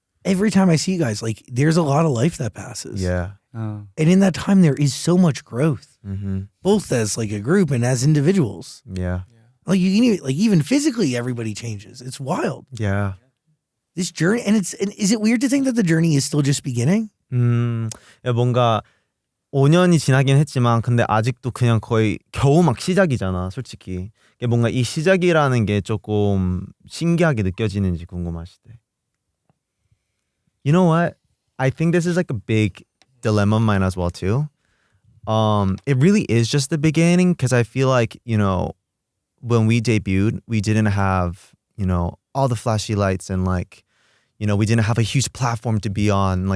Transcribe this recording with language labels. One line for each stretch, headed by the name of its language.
English: Every time I see you guys, like there's a lot of life that passes. Yeah. Oh. And in that time, there is so much growth, Mm-hmm. both as like a group and as individuals. Yeah. Like you can even physically, everybody changes. It's wild. Yeah. This journey, and is it weird to think that the journey is still just beginning?
Korean: 뭔가 5년이 지나긴 했지만 근데 아직도 그냥 거의 겨우 막 시작이잖아, 솔직히. 뭔가 이 시작이라는 게 조금 신기하게 느껴지는지 궁금하시대.
English: You know what? I think this is like a big dilemma of mine as well too. It really is just the beginning because I feel like, you know, when we debuted, we didn't have, you know, all the flashy lights and like, you know, we didn't have a huge platform to be on.